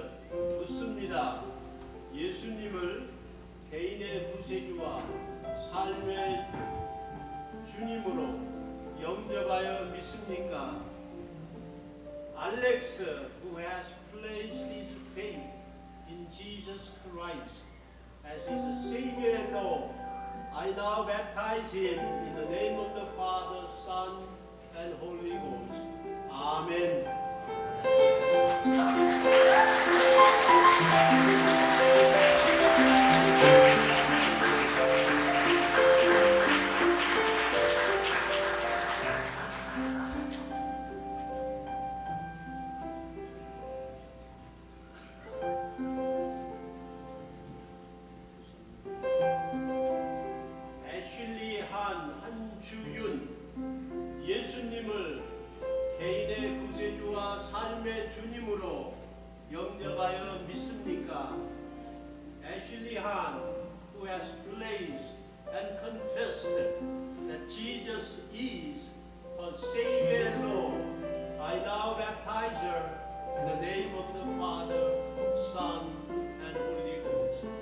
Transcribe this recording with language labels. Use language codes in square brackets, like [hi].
[ko] 묻습니다. 예수님을 개인의 구세주와 삶의 주님으로 영접하여 믿습니까? [en] Alex, who has placed his faith in Jesus Christ as his Savior and Lord, I now baptize him in the name of the Father, Son, and Holy Ghost. Amen. [ko] 애슐리 한주윤, 예수님을 개인의 구세주와 삶의 주님으로 영접하여 믿습니까? [en] Ashley Han, who has placed and confessed that Jesus is her Savior and Lord, I now baptize her in the name of the Father, Son, and Holy Ghost.